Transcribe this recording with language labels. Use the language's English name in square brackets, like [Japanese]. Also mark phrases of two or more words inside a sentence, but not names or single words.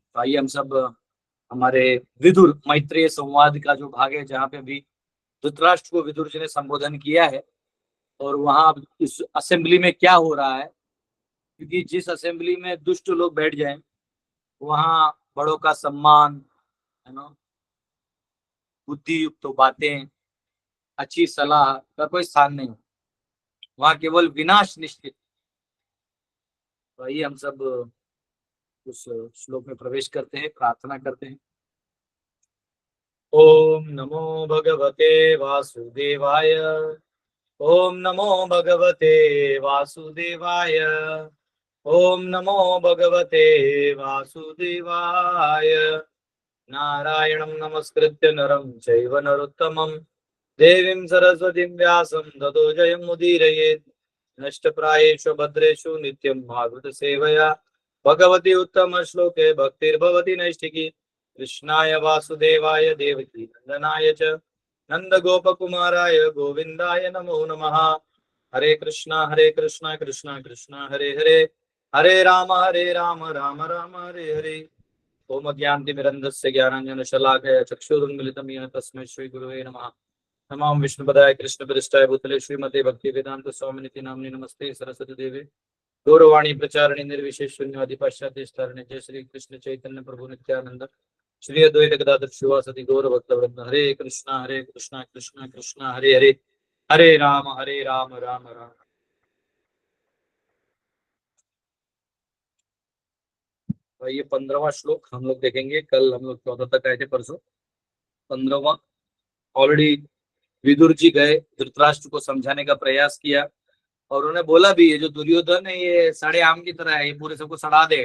[Hindi] तो आइए हम सब हमारे विदुर मैत्रेय संवाद का जो भाग है, जहाँ पे अभी धृतराष्ट्र को विदुर जी ने संबोधन किया है, और वहां इस असेंबली में क्या हो रहा है, क्योंकि जिस असेंबली में दुष्ट लोग बैठ जाएं वहां बड़ों का सम्मान, है ना, बुद्धि युक्त बातें, अच्छी सलाह का कोई स्थान नहीं, वहां केवल विनाश निश्चित। तो आइए हम सब उस श्लोक में प्रवेश करते हैं, प्रार्थना करते हैं। [Sanskrit] ओम नमो भगवते वासुदेवाय। ओम नमो भगवते वासुदेवाय। ओम नमो भगवते वासुदेवाय। नारायणं नमस्कृत्य नरं चैव नरोत्तमं देवीं सरस्वतीं व्यासं ततो जयमुदीरयेत्। नष्टप्रायेषु भद्रेषु नित्यं भागवत सेवया भगवती उत्तम श्लोके भक्तिर्भवति नैष्ठिकी। कृष्णाय वासुदेवाय देवकी नंदनाय च नंदगोपकुमाराय गोविन्दाय नमो नमः। हरे कृष्णा कृष्णा कृष्णा हरे हरे हरे राम राम राम हरे हरे। ओम ज्ञानतिमिरन्धस्य ज्ञानाञ्जनशलाकया चक्षुरुन्मिलितं येन तस्मै श्रीगुरुवे नमः। नमो विष्णुपदाय कृष्णप्रेष्ठाय भूतले श्रीमते भक्तिवेदांत स्वामिनिति नाम्नि नमस्ते सरस्वती देवे गौरवाणी प्रचारिणे निर्विशेष शून्यवादी पाश्चात्य स्तारिणे। जय श्री कृष्ण चैतन्य प्रभु नित्यानंद श्री अद्वैत गदाधर शिवासदि गौर भक्तवृंद। हरे कृष्णा कृष्णा कृष्णा हरे हरे हरे राम राम राम। [Hindi] तो ये 15वां श्लोक हम लोग देखेंगे। कल हम लोग 14 तक आए थे, परसों 15वां। ऑलरेडी विदुर जी गए, धृतराष्ट्र को समझाने का प्रयास किया, और उन्होंने बोला भी ये जो दुर्योधन है ये सड़े आम की तरह है, ये पूरे सबको सड़ा देगा।